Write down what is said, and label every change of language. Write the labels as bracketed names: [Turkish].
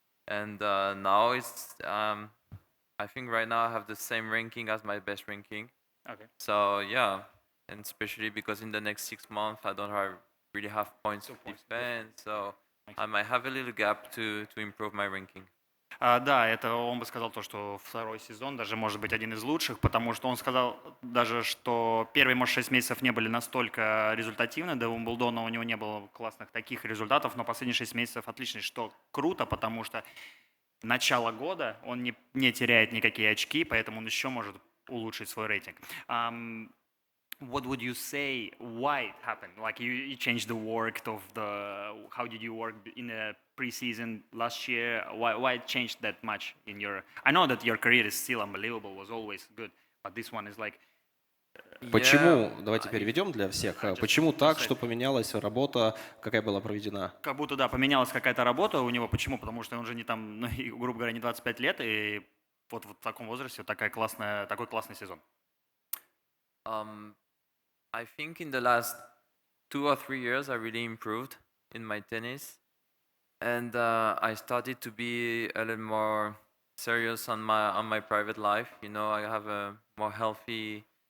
[English] And now it's, I think right now I have the same ranking as my best ranking. Okay. So yeah, and especially because in the next 6 months, I don't really have points to defend, so I might have a little gap to improve my ranking. [Russian] Да, это он бы сказал то, что второй сезон даже может быть один из лучших, потому что он сказал даже, что первые, может, 6 месяцев не были настолько результативны, до Уимблдона у него не было классных таких результатов, но последние 6 месяцев отличные, что круто, потому что начало года он не теряет никакие очки, поэтому он еще может улучшить свой рейтинг. What would you say? Why it happened? Like you changed the work of the. How did you work in the preseason last year? Why it changed that much in your? I know that your career is still unbelievable, was always good, but this one is like. Почему, давайте переведем для всех, почему так, что поменялась работа, какая была проведена? Как будто, да, поменялась какая-то работа у него. Почему? Потому что он же не там, ну, грубо говоря, не 25 лет, и вот в таком возрасте такой классный сезон. [English] I think in the last 2 or 3 years, I really improved in my tennis, and I started to be a little more serious on my private life. You know, I have a more healthy.